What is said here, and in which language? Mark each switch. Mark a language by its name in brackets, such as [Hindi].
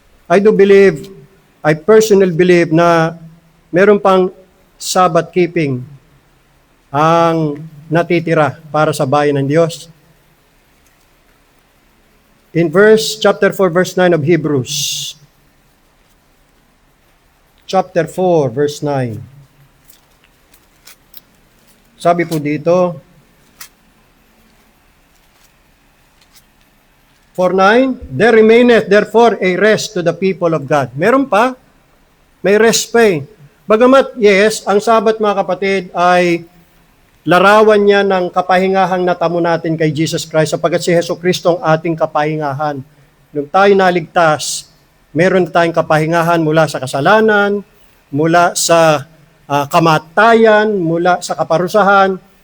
[English] I personally believe [Filipino] na meron pang Sabbath keeping ang natitira para sa bayan ng Diyos. [English] In chapter 4, verse 9 of Hebrews. Chapter 4, verse 9. [Filipino] Sabi po dito, [English] 4:9, there remaineth therefore a rest to the people of God. [Filipino] Meron pa, may rest pa eh. Bagamat, yes, ang Sabat mga kapatid ay larawan niya ng kapahingahang natamo natin kay Jesus Christ sapagkat si Hesus Kristo ang ating kapahingahan. Nung tayo naligtas, meron tayong kapahingahan mula sa kasalanan, mula sa kamatayan, mula sa kaparusahan.